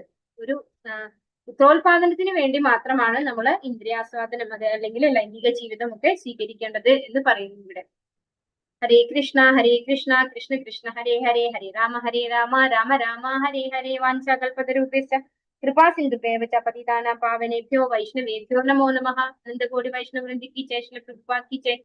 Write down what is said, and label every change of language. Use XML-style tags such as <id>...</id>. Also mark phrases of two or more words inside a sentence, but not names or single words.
<ml>ഒരു ഉത്രോത്പാദനത്തിന് വേണ്ടി മാത്രമാണ് നമ്മൾ ഇന്ദ്രിയാസ്വാദനം അത് അല്ലെങ്കിൽ ലൈംഗിക ജീവിതം ഒക്കെ സ്വീകരിക്കേണ്ടത് എന്ന് പറയുന്നു ഇവിടെ.</ml> <sa>ഹരേ കൃഷ്ണ കൃഷ്ണ കൃഷ്ണ ഹരേ ഹരേ, ഹരേ രാമ രാമ രാമ ഹരേ ഹരേ. വാഞ്ചാകൽപതരൂപേശ്ച കൃപാ സിന്ധുഭ്യേവ ച പതിതാനാം പാവനേഭ്യോ വൈഷ്ണവേഭ്യോ നമോ നമഃ.</sa> <hi>अनंतकोटि वैष्णव वृंद की जय, श्रील प्रभुपाद की जय.</hi>